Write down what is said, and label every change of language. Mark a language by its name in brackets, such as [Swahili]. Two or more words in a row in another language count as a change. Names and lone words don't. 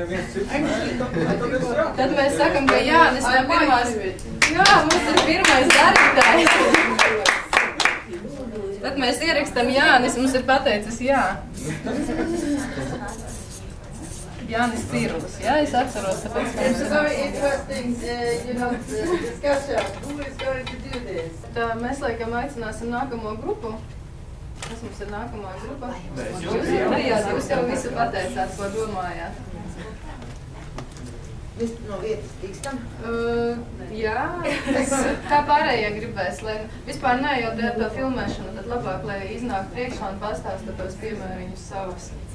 [Latvian] Tad mēs sakam, ka Jānis no pirmās. Jā, mums ir pirmais darītājs. Tad mēs ierakstam Jānis, mums ir pateicis jā. Jānis Cirus, jā, es atceros, tāpēc. [English] It's a very interesting, discussion. Who is going to do this? [Latvian] Tā mēs laikam aicināsim nākamo grupu. Kas mums ir nākamā grupa? Jūs jau visu pateicāt, ko domājāt. Mēs no vietas tikstam? Jā, kā pārējie gribēs, lai vispār neejot to filmēšanu, tad labāk, lai iznāk priekšā un pastāsta tos piemēriņus savus.